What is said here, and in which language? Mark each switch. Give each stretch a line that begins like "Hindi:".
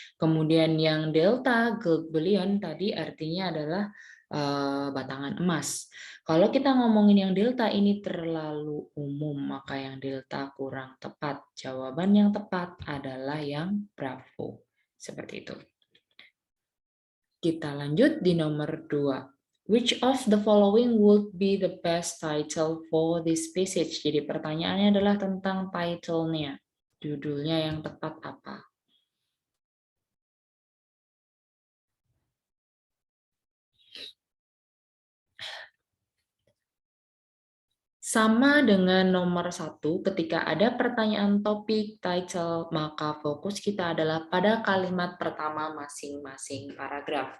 Indonesian: Kemudian yang Delta Gold Bullion tadi artinya adalah batangan emas. Kalau kita ngomongin yang Delta ini terlalu umum, maka yang Delta kurang tepat. Jawaban yang tepat adalah yang Bravo. Seperti itu. Kita lanjut di nomor 2.
English: Which of the following would be the best title for this passage?
Indonesian: Jadi pertanyaannya adalah tentang title-nya. Judulnya yang tepat apa? Sama dengan nomor 1, ketika ada pertanyaan topik, title, maka fokus kita adalah pada kalimat pertama masing-masing paragraf.